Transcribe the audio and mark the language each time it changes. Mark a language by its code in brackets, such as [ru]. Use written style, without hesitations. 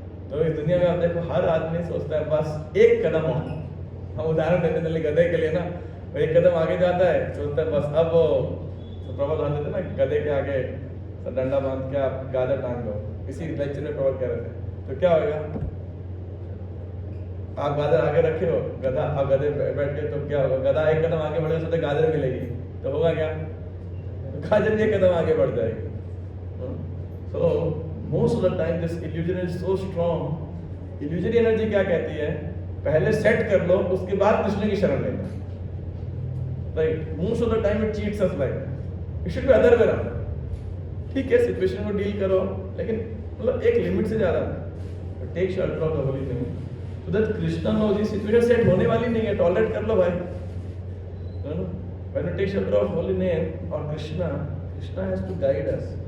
[hi] तो इस दुनिया में आप देखो हर आदमी सोचता है बस एक कदम और, हम उदाहरण देते हैं गधे के लिए ना, वो एक कदम आगे जाता है, सोचता है बस अब वो तो प्रबल बांध देते ना गधे के आगे डंडा बांध के आप गाजर टांग दो, इसी लेक्चर में प्रबल कह रहे थे। तो क्या होगा, आप गाजर आगे रखे हो, गधा आप गधे बैठ के, तो क्या होगा, गधा एक कदम आगे बढ़ेगा तो गाजर मिलेगी, तो होगा क्या, गाजर एक कदम आगे बढ़ जाएगी। [en] So most of the time this illusion is so strong। illusory energy [hi] क्या कहती है, पहले सेट कर लो उसके बाद कृष्ण की शरण लेना, right? [en] most of the time it cheats us like that। it should be other way around। [hi] ठीक है सिचुएशन को डील करो, लेकिन मतलब एक लिमिट से ज्यादा नहीं। [en] take shelter of the holy name so that [hi] Krishna no ji situation set होने वाली नहीं है, टॉलरेट कर लो भाई, [en] when you take shelter of holy name और Krishna has to guide us।